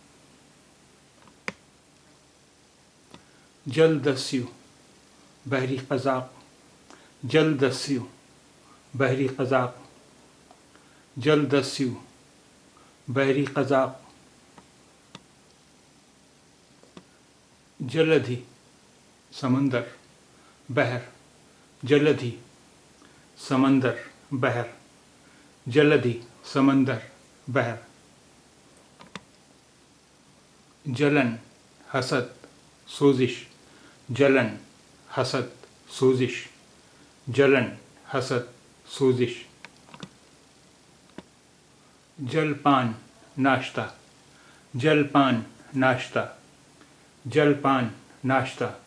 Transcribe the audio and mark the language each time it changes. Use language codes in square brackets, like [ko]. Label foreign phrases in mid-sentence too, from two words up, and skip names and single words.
[ur] جل دسیو، بحری قزاق، جل دسیو، بحری قزاق، جل دسیو، بحری قزاق. جلدھی، سمندر، بحر، جلدھی، سمندر، بحر، جلدھی، سمندر، بحر. جلن، حسد، سوزش، جلن، حسد، سوزش، جلن، حسد، سوزش. جل پان، ناشتہ، جل پان، ناشتہ، جل پان، ناشتہ.